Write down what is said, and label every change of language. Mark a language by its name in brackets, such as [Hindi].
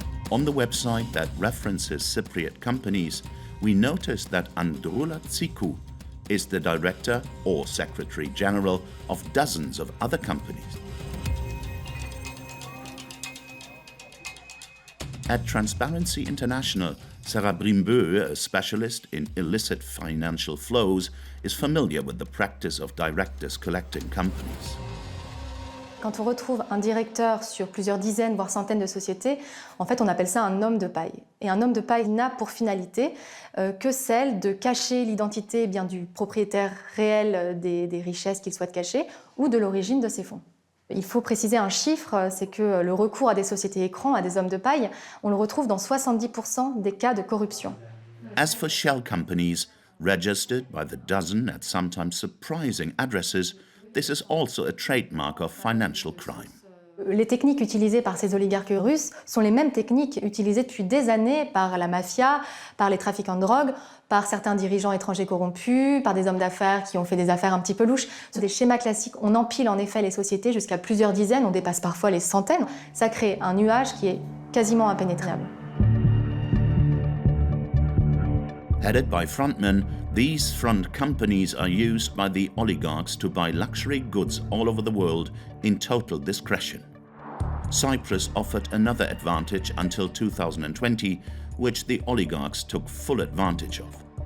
[English] On the website that references Cypriot companies, we noticed that Andrula Tsikou is the director or secretary general of dozens of other companies. At Transparency International, Sarah Brimbeu, a specialist in illicit financial flows, is familiar with the practice of directors collecting companies. [French] Quand on retrouve un directeur sur plusieurs dizaines, voire centaines de sociétés, en fait, on appelle ça un homme de paille. Et un homme de paille n'a pour finalité que celle de cacher l'identité du propriétaire réel des richesses qu'il souhaite cacher ou de l'origine de ses fonds. Il faut préciser un chiffre, c'est que le recours à des sociétés écrans, à des hommes de paille, on le retrouve dans 70% des cas de corruption. [English] As for shell companies, registered by the dozen at sometimes surprising addresses, this is also a trademark of financial crime. [French] Les techniques utilisées par ces oligarques russes sont les mêmes techniques utilisées depuis des années par la mafia, par les trafiquants de drogue, par certains dirigeants étrangers corrompus, par des hommes d'affaires qui ont fait des affaires un petit peu louches. C'est des schémas classiques. On empile en effet les sociétés jusqu'à plusieurs dizaines, on dépasse parfois les centaines. Ça crée un nuage qui est quasiment impénétrable. [English] Headed by frontmen, these front companies are used by the oligarchs to buy luxury goods all over the world in total discretion. Cyprus offered another advantage until 2020, which the oligarchs took full advantage of.